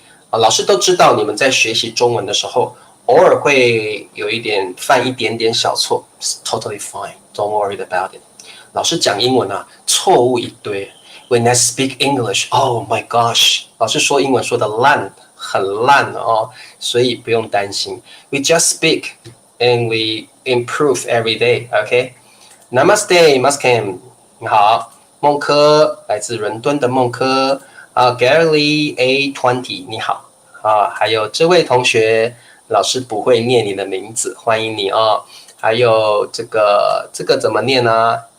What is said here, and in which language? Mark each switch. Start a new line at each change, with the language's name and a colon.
Chinese: 老师都知道你们在学习中文的时候，偶尔会有犯一点点小错 ，
English: It's totally fine. Don't worry about it.
Chinese: 老师讲英文啊，错误一堆。
English: When I speak English, oh my gosh，
Chinese: 老师说英文说的很烂哦，所以不用担心。
English: We just speak and we improve every day. OK?
Chinese: Namaste, Muskim， 你好，孟科来自伦敦的孟科Gary A20， 你好。还有这位同学，老师不会念你的名字，欢迎你哦。还有这个怎么念呢？